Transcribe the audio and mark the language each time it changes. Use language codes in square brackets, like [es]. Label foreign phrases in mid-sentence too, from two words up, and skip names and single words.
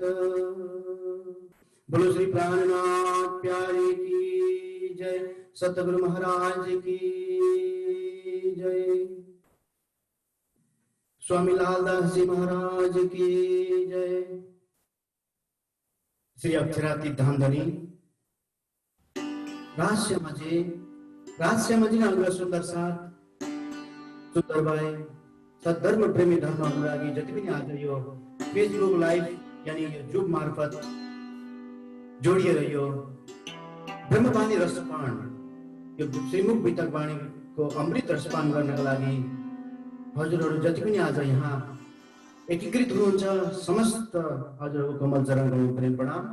[hi] बोलो श्री प्राणनाथ प्यारे की जय, सतगुरु महाराज की जय, स्वामी लालदास जी महाराज की जय। [ne] श्री अक्षराती धामधनी रहस्यमजी अग्र सुन्दर साथ सुन्दर भाइ सद्धर्म प्रेमी धर्म अनुरागी जति पनि आज यो फेसबुक लाइभ यानी यो जुम मार्फत जोडिएर यो ब्रह्मवाणी रसपान यो श्रीमुख वितकवाणीको अमृत रसपान गर्नका लागि हजुरहरू जति पनि आज यहाँ एकीकृत हुनुहुन्छ समस्त हजुरहरूको कमल चरणको प्रेम प्रणाम।